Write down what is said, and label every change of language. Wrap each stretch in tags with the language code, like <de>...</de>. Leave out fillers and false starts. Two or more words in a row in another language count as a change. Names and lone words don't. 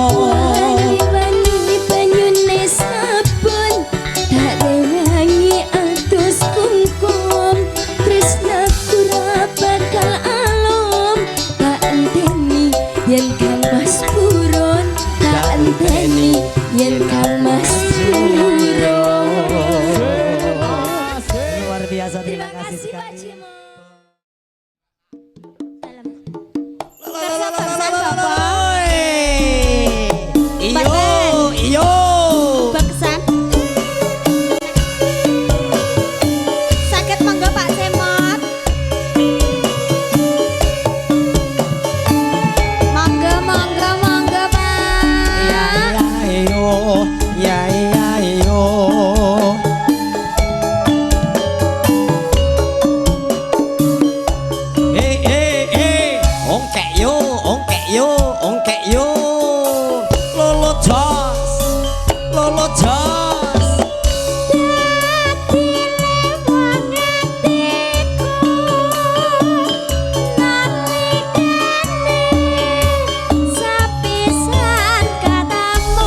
<jv>Wani banyune sabun, tak rewangi atus kungkum. Tresnaku ra bakal alum, tak enteni yen Kang Mas purun, tak enteni yen Kang Mas purun.</jv> <id>Luar biasa, terima Terima kasih kasih Pak sekali.</id> <jv>Cimo. Iyo, iyo. Beksan. Sakit monggo Pak Cemot. Monggo monggo monggo Ya Pak. ya iyo, ya ya iyo. Ongkek yo, ongkek yo, ongkek yo. Lolo jos, lolo jos. Sapisan katamu.</jv>